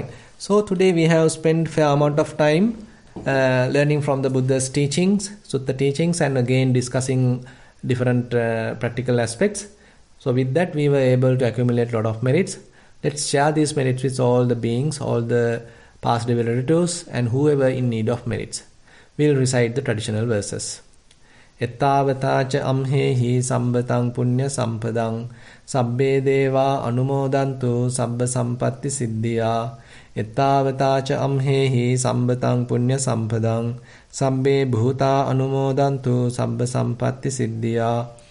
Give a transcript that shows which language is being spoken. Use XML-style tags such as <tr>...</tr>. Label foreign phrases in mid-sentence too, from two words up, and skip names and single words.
<en>So today we have spent fair amount of time learning from the Buddha's teachings, Sutta teachings, and again discussing different practical aspects. So with that we were able to accumulate a lot of merits. Let's share these merits with all the beings, all the past relatives, and whoever in need of merits. We'll recite the traditional verses.</en> <pi>Ettavataca amhehi sambatang punya sampadang sabbe deva anumodantu sabba sampatti siddhya. Ettavataca amhehi sambatang punya sampadang sabbe bhuta anumodantu sabba sampatti siddhya.</pi>